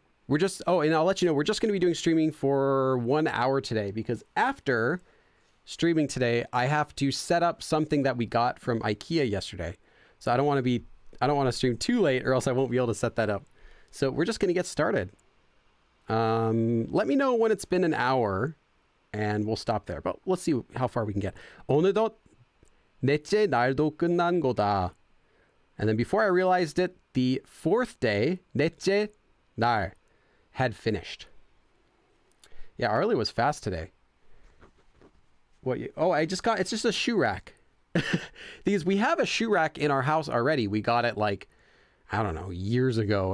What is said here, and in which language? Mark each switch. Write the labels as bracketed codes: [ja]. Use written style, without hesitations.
[en] We're just, and I'll let you know, we're just going to be doing streaming for 1 hour today because after streaming today, I have to set up something that we got from IKEA yesterday. So I don't want to stream too late or else I won't be able to set that up. So we're just going to get started. Let me know when it's been an hour and we'll stop there. But let's see how far we can get. [ko] 오늘도 넷째 날도 끝난 거다. [en] And then before I realized it, the fourth day, [ko] 넷째 날, [en] had finished. Yeah, Arlie was fast today. It's just a shoe rack. Because we have a shoe rack in our house already. We got it I don't know, years ago.